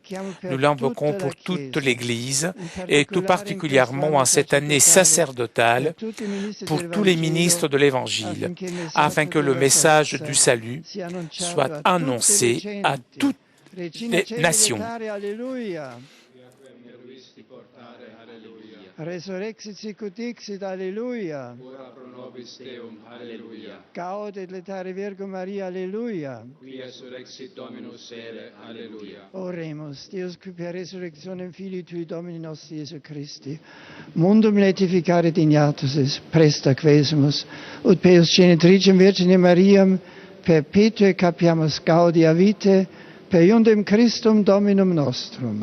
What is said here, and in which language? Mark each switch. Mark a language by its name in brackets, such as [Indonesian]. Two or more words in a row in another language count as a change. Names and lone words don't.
[French] Nous l'invoquons pour toute l'Église et tout particulièrement en cette année sacerdotale pour tous les ministres de l'Évangile, afin que le message du salut soit annoncé à toutes les nations. [Latin] Resurrexit sicut dixit, Alleluia. Ora pro nobis Deum, Alleluia. Gaudet letare Virgo Maria, Alleluia. Qui resurrexit Dominus ere, Alleluia. Oremus, Deus qui per resurrectionem Filii Tui Domini nostri Iesu Christi, mundum laetificare dignatus es, presta quesumus, ut peus genitricem Virgine Mariam, perpetue capiamus gaudia vitae, per iundem Christum Dominum nostrum.